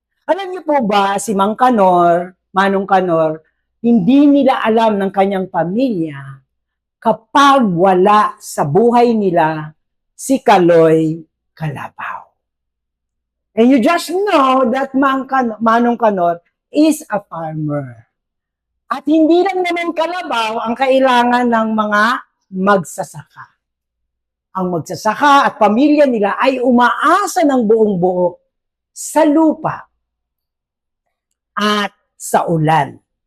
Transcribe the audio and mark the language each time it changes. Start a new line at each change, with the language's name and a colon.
Filipino: Alam niyo po ba si Manong Kanor, hindi nila alam ng kanyang pamilya kapag wala sa buhay nila si Kaloy Kalabaw.
English: And you just know that Manong Kanor is a farmer.
Filipino: At hindi lang naman kalabaw ang kailangan ng mga magsasaka. Ang magsasaka at pamilya nila ay umaasa ng buong buo sa lupa at sa ulan.